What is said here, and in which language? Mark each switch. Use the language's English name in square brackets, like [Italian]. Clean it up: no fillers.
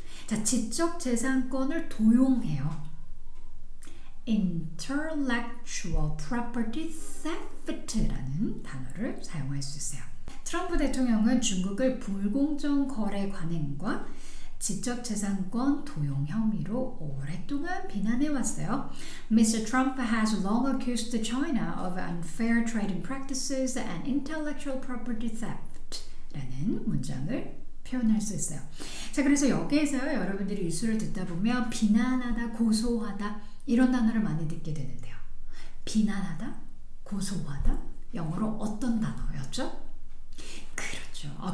[Korean] 자, 지적재산권을 도용해요. Intellectual property theft라는 단어를 사용할 수 있어요. 트럼프 대통령은 중국을 불공정 거래 관행과 지적재산권 도용 혐의로 오랫동안 비난해왔어요. [English] Mr. Trump has long accused China of unfair trading practices and intellectual property theft [Korean] 라는 문장을 표현할 수 있어요. 자, 그래서 여기에서요, 여러분들이 뉴스를 듣다 보면 비난하다, 고소하다 이런 단어를 많이 듣게 되는데요. 비난하다, 고소하다 영어로 어떤 단어였죠? 그렇죠.